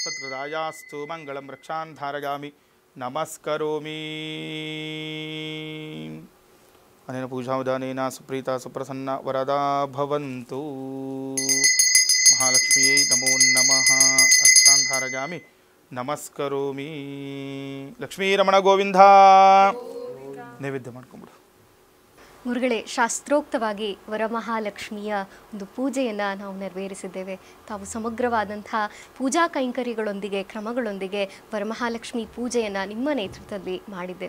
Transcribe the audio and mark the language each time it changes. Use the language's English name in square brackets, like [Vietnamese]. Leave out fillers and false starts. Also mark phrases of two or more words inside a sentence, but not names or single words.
[Sanskrit] ವರದಾಯಾಸ್ತು ಮಂಗಳಂ ರಕ್ಷಾನ್ ಧಾರಯಾಮಿ ನಮಸ್ಕರೋಮಿ. ಅನೇನ ಪೂಜಾವಿಧಾನೇನ ಸುಪ್ರೀತಾ ಸುಪ್ರಸನ್ನ ವರದಾ ಭವಂತು. ಮಹಾಲಕ್ಷ್ಮಿಯೈ ನಮೋ ನಮಃ. ರಕ್ಷಾನ್ ಧಾರಯಾಮಿ ನಮಸ್ಕರೋಮಿ. [Kannada] ಲಕ್ಷ್ಮೀ ರಮಣ ಗೋವಿಂದ. ನೈವೇದ್ಯ ಮಾಡ್ಕೊಂಬಿಡು. ಗುರುಗಳೇ, ಶಾಸ್ತ್ರೋಕ್ತವಾಗಿ ವರಮಹಾಲಕ್ಷ್ಮಿಯ ಒಂದು ಪೂಜೆಯನ್ನು ನಾವು ನೆರವೇರಿಸಿದ್ದೇವೆ. ತಾವು ಸಮಗ್ರವಾದಂಥ ಪೂಜಾ ಕೈಂಕರ್ಯಗಳೊಂದಿಗೆ ಕ್ರಮಗಳೊಂದಿಗೆ ವರಮಹಾಲಕ್ಷ್ಮಿ ಪೂಜೆಯನ್ನು ನಿಮ್ಮ ನೇತೃತ್ವದಲ್ಲಿ ಮಾಡಿದ್ದೇವೆ.